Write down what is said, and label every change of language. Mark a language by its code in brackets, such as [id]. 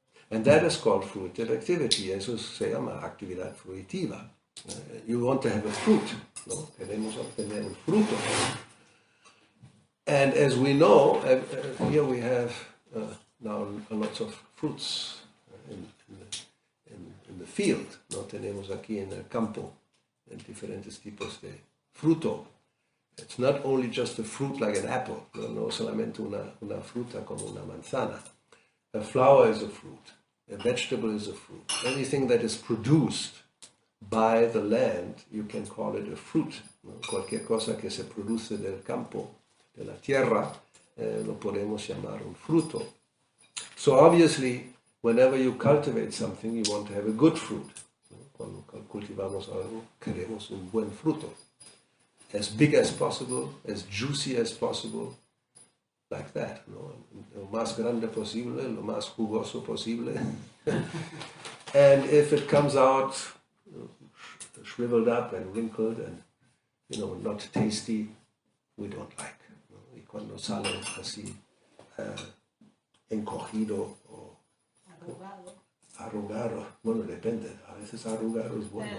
[en] And that is called fruitive activity. [es] Eso se llama actividad fruitiva. [en] You want to have a fruit, ¿no? [es] Queremos obtener un fruto. [en] And as we know, here we have now lots of fruits in the field, ¿no? [es] Tenemos aquí en el campo diferentes tipos de fruto. [en] It's not only just a fruit like an apple, [es] no solamente una fruta como una manzana. [en] A flower is a fruit. A vegetable is a fruit. Anything that is produced by the land, you can call it a fruit. ¿No? [es] Cualquier cosa que se produce del campo, de la tierra, lo podemos llamar un fruto. [en] So obviously, whenever you cultivate something, you want to have a good fruit. ¿No? [es] Cuando cultivamos algo, queremos un buen fruto. [en] As big as possible, as juicy as possible, like that, ¿no? [es] Lo más grande posible, lo más jugoso posible. [en] And if it comes out shriveled up and wrinkled and, not tasty, we don't like. ¿No? [es] Y cuando sale así encogido o arrugado, bueno, depende, a veces arrugado es bueno.